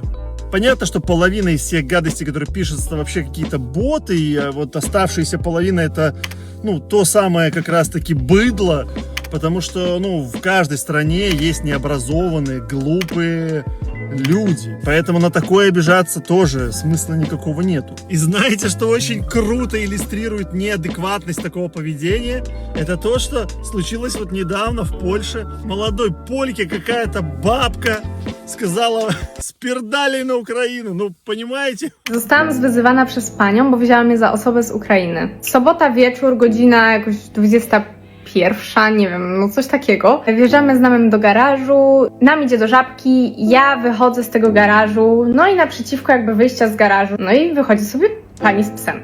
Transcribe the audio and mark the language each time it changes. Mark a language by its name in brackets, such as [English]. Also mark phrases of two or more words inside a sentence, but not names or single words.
[Russian] Понятно, что половина из всех гадостей, которые пишутся, это вообще какие-то боты, и вот оставшаяся половина это, то самое как раз-таки быдло, потому что, в каждой стране есть необразованные, глупые люди. Поэтому на такое обижаться тоже смысла никакого нету. И знаете, что очень круто иллюстрирует неадекватность такого поведения? Это то, что случилось вот недавно в Польше. Молодой польке какая-то бабка сказала [Polish] spierdalej na Ukrainę. [Russian] No, понимаете? [Polish] Zostałam zwyzywana przez panią, bo wzięła mnie za osobę z Ukrainy. Sobota wieczór, godzina jakoś 21, nie wiem, coś takiego. Wjeżdżamy z namem do garażu, nam idzie do Żabki, ja wychodzę z tego garażu, no i naprzeciwko jakby wyjścia z garażu, no i wychodzi sobie pani z psem.